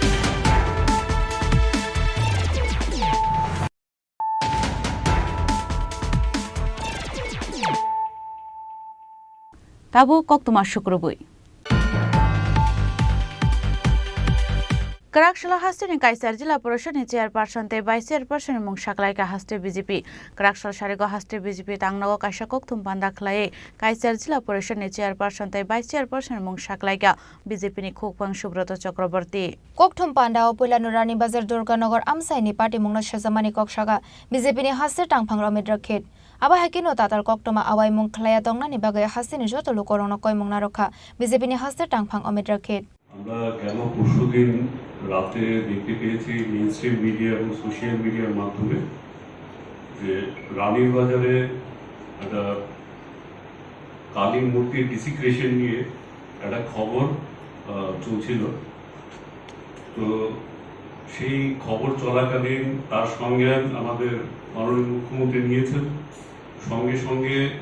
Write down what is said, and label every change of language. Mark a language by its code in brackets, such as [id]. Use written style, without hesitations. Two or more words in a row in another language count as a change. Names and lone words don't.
[trp] Tabu Koktoma Shukrubui Karakshalo Haste ni Kaisar Jila Poroshad ni Chairperson te [en] Vice Chairperson [trp] Mung Shaklaika Haste BJP Karakshal Sharigo Haste BJP Tangnago Kaisha Koktum Pandaklai Kaisar Jila Poroshad ni Chairperson te [en] Vice Chairperson [trp] Mung Shaklaika BJP ni Khukpang Subroto Chakraborty Koktum Pandao Puilanurani Bazar Durganagar Amsai ni Party Mung Shazamani Kokshaga BJP ni Haste Tangphang Romid Rakhet Aba Hakino Tatal Koktoma Awai Mung Khlaya Tongna ni Bagai Haste ni Joto Lukorongno Koi Mung Narokha BJP ni Haste Tangphang Omid Rakhet [bn] আমরা গেল পরশুদিন রাতে দেখতে পেয়েছি [en] mainstream media [bn] এবং [en] social media's [bn] মাধ্যমে যে রানীর বাজারে একটা কালী মূর্তির ডিসিক্রেশন নিয়ে একটা খবর চলছিল তো সেই খবর চলাকালীন তার সঙ্গে আমাদের মাননীয় মুখ্যমন্ত্রী নিয়েছেন সঙ্গে সঙ্গে